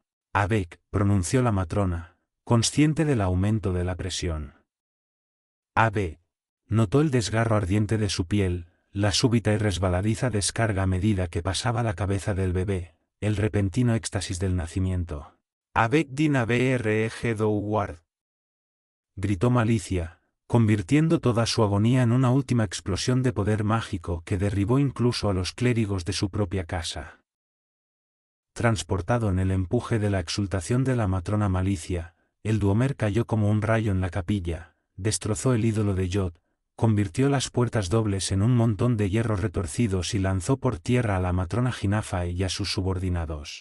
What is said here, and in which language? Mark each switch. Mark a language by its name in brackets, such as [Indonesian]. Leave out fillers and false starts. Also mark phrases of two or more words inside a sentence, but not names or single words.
[Spanish] Abek, pronunció la matrona, consciente del aumento de la presión. Abek, notó el desgarro ardiente de su piel, la súbita y resbaladiza descarga a medida que pasaba la cabeza del bebé, el repentino éxtasis del nacimiento. Abek din abreg douward, gritó Malicia, convirtiendo toda su agonía en una última explosión de poder mágico que derribó incluso a los clérigos de su propia casa. Transportado en el empuje de la exultación de la matrona Malicia, el duomer cayó como un rayo en la capilla, destrozó el ídolo de Yod, convirtió las puertas dobles en un montón de hierros retorcidos y lanzó por tierra a la matrona Ginafae y a sus subordinados.